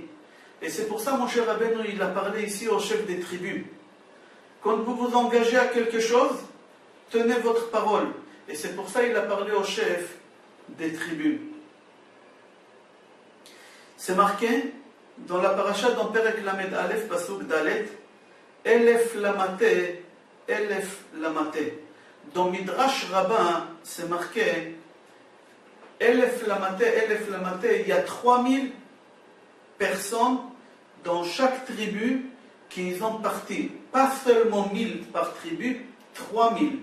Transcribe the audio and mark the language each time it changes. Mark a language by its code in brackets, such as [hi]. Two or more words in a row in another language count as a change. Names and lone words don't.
[fr] Et c'est pour ça, mon cher Rabbeinu, il a parlé ici aux chefs des tribus. Quand vous vous engagez à quelque chose, tenez votre parole. Et c'est pour ça qu'il a parlé au chef des tribus. C'est marqué dans la paracha dans [he] פרק למד אלף פסוק דלת, אלף למטה, אלף למטה. [fr] Dans Midrash Rabbin, c'est marqué [he] אלף למטה, [fr] il y a 3000 personnes dans chaque tribu qui ont parti. Pas seulement 1000 par tribu, 3000.